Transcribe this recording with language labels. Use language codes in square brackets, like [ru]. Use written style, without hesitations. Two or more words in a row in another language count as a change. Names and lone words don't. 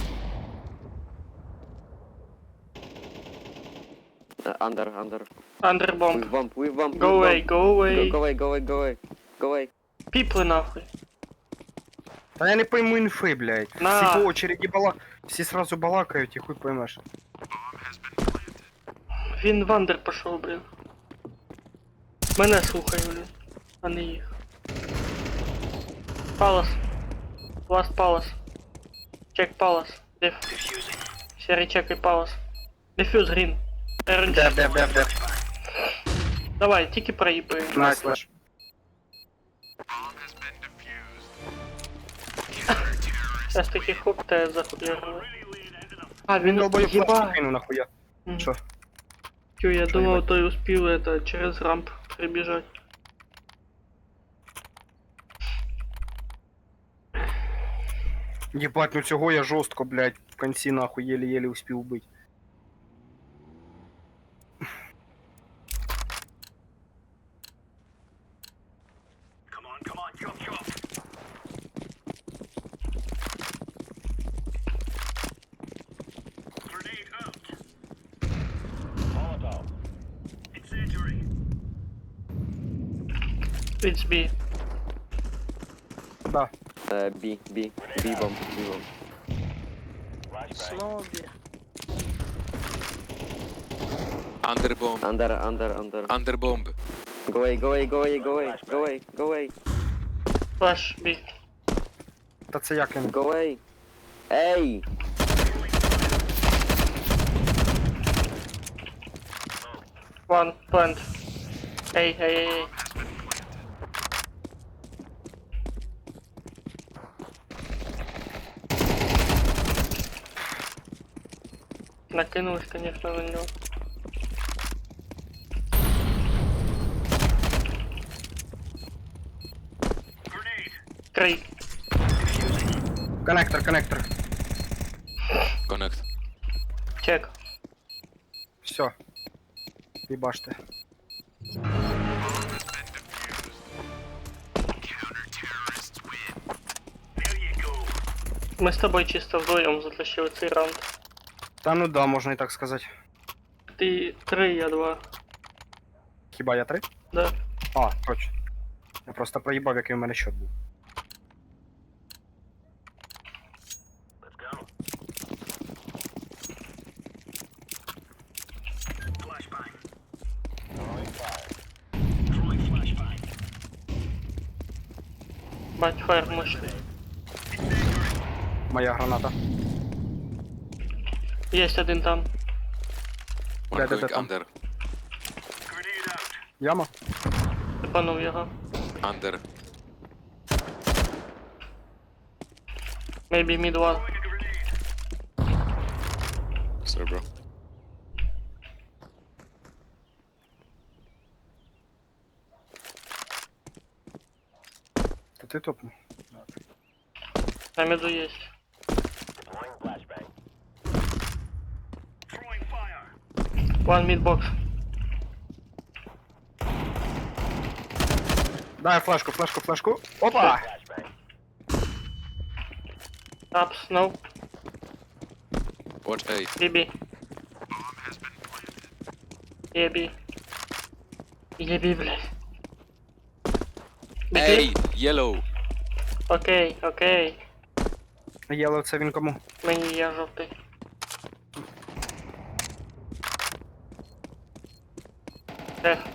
[en] Under. Андербомб. With bomb. Go away, go away. Go away. [uk] Піпли нахуй. Та я не пойму інфи, блядь. На. Всі по очереді всі сразу балакають і хуй поймеш. Він в андер пішов, блін. Мене слухай, блін. А не їх. Палас. [en] Last Palace. [uk] Чек Palace. Деф. Серый чекай Palace. [en] defuse green. RNG. [uk] Де. Давай, тільки проїбай. Найс. Зараз такий хоп, те захуярили. А, він Долбою флешку їба. кину нахуя. Що? Тю, я Що думав, їбать? той успів это, через рамп прибіжать. Єбать, ну цього я жорстко, блядь, в кінці нахуй єлі-єлі успів убити. [en] Come on, chop. Grenade out. Molotov. Incendiary. It's B. [ru] Да. [en] B bomb. [ru] Снова бі. [en] Under bomb. Under. Under bomb. Go away. [uk] Флеш, бій. Та це як він? [en] Go away. Ей! One, plant. [uk] Ей. [ru] Накинулись, конечно, на него. [uk] Три. Коннектор. [en] Connect. [uk] Чек. Все. Їбаште. [ru] Мы с тобой чисто вдвоем затащили [uk] цей раунд. Та ну да, можна і так сказати. [ru] Ты 3, я 2. [uk] Хіба я 3? [ru] Да. А, точно. [uk] Я просто проїбав, який у мене счет був. Бать, [ru] фаер мощный. [uk] Моя граната. [ru] Есть один там. [en] One [ru] Да, [en] going [ru] там. [en] under. [uk] Яма? Типанув його. [en] Under. Maybe mid one. Sorry, bro. [uk] Та ти топнув. [ru] На миду есть. [en] One mid box. [uk] Дай флешку. Опа! [en] Ups, no. Watch A. BB. [ru] Еби, блядь. [en] Hey, yellow. [uk] Окей. Єло, це він кому? Мені я жовтий. Де?